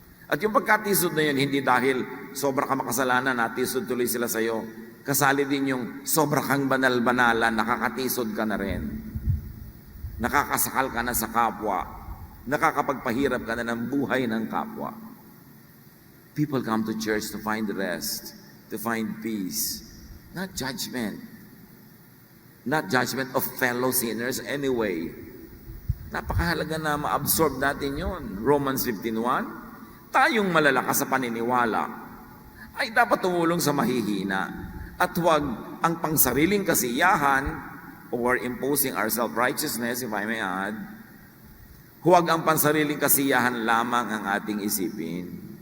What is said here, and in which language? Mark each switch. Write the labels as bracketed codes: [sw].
[tl] At yung pagkatisod na yun, hindi dahil sobra ka makasalanan, natisod tuloy sila sa iyo. Kasali din yung sobra kang banal-banalan, nakakatisod ka na rin. Nakakasakal ka na sa kapwa. Nakakapagpahirap ka na ng buhay ng kapwa. [en] People come to church to find rest, to find peace, not judgment. Not judgment of fellow sinners anyway. [tl] Napakahalaga na ma-absorb natin yun. Romans 15:1, tayong malalakas sa paniniwala ay dapat tumulong sa mahihina at huwag ang pangsariling kasiyahan [en] or imposing our self-righteousness, if I may add, [tl] huwag ang pansariling kasiyahan lamang ang ating isipin.